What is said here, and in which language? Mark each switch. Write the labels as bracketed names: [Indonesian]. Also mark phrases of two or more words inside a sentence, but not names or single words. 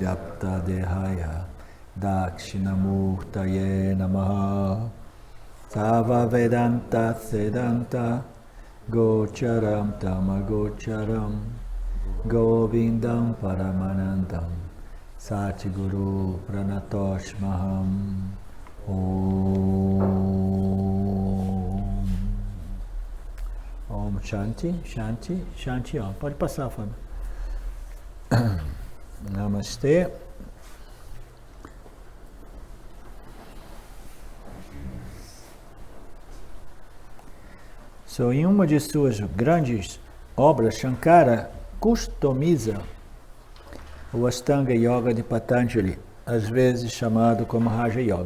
[Sanskrit] Vyapta Dehaya Dakshinamurtaye Namaha Sava Vedanta Sedanta Gocharam Tamagocharam Govindam Paramanandam Satguru Pranatoshmaham Om Shanti, Shanti, Shanti Om. [Portuguese] Pode passar, Fábio. Namastê. So, em uma de suas grandes obras, Shankara customiza o Ashtanga Yoga de Patanjali, às vezes chamado como Raja Yoga.